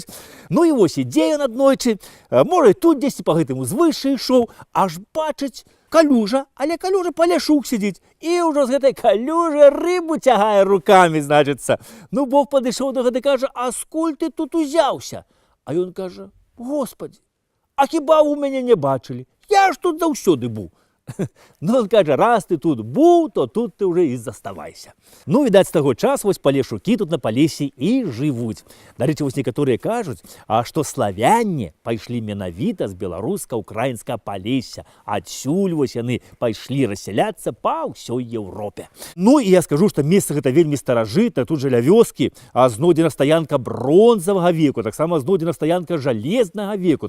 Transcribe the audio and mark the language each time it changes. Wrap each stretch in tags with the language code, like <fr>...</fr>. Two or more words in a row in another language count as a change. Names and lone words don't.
<be>Ну і вось ідзе ён аднойчы, можа, і тут дзесьці па гэтым узвышшы ішоў, аж бачыць, калюжа, але калюжа па ляшук сидзіць. І ўжо з гэтай калюжы рыбу цягае рукамі, значыцца. Ну, Бог падышоў да гэтай, кажа, а скуль ты тут узяўся? А ён кажа, Господи, а хіба вы мяне не бачылі? Я ж тут заўсёды быў.</be> <uk>Ну, он кажа, раз ты тут був, то тут ти вже і заставайся.</uk> <be>Ну, відаць, з таго часу вось палешукі тут на палесе і жывуць. Дарэчы, вось некаторыя кажуць, што славяне пайшлі менавіта з беларуска-украінскага палесся. Адсюль вось яны пайшлі рассяляцца па ўсёй Еўропе. Ну, і я скажу, што месца гэта вельмі старажытнае. Тут жа ля вёскі знойдзена стаянка бронзавага веку, таксама знойдзена стаянка жалезнага веку.</be>